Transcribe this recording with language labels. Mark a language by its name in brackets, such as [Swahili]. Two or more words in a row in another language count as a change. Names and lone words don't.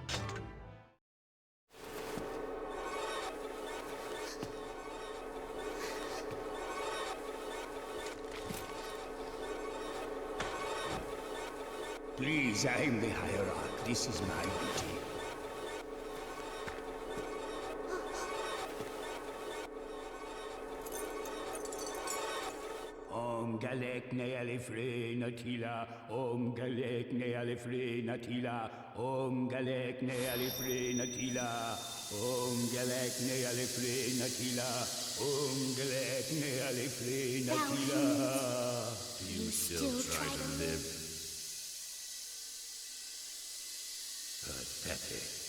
[English] Please, I am the hierarch. This is my duty. Om galek ne alifre natila. Om galek ne alifre natila. Om galek ne alifre natila. Om galek ne alifre natila. Om galek ne alifre natila. You still try to live? Pathetic.